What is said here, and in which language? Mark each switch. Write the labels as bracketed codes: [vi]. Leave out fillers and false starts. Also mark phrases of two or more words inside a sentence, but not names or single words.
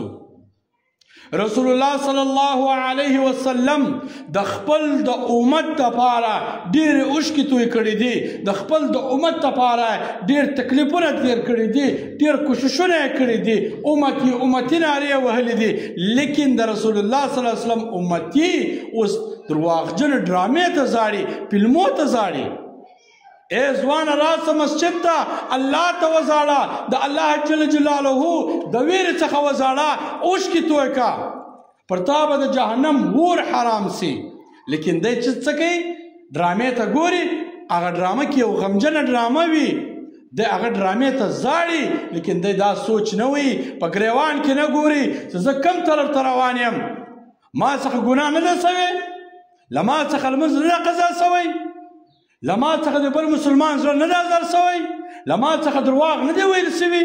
[ps] رسول الله [ar] صلی الله علیه وسلم [ps] د خپل د امت دپاره ډېرې اوښکې توی کړي دي، د خپل د امت دپاره ډېر تکلیفونه تېر کړي دي، ډېر کوششونه یې کړي دي، [ar] امتي امتي [ps] نارې یې وهلې دي، لیکن د رسول الله [ar] صلی الله علیه وسلم [ps] امتي اوس درواغجنې ډرامې ته ژاړي، فلمو ته ژاړي. اے ځوانه راسه مسجد ته، الله ته وژاړه، د الله [ar] جل جلاله [ps] د ویرې څخه وژاړه، اوښکې توی که، پر تا به د جهنم اور حرام سي. لیکن دی چې څه کوي، ډرامې ته ګوري، هغه ډرامه کې یو غمجنه ډرامه وي، دی هغه ډرامې ته ژاړي، لیکن دی دا سوچ نه وي، په ګریوان کې نه ګوري چې زه کوم طرف ته روان یم، ما څخه ګناه نه ده سوې، له ما څخه لمونځ نه ده قضا سوی، له ما څخه د بل مسلمان زړه نه ده ازار سوی، له ما څخه درواغ نه دی ویل سوي.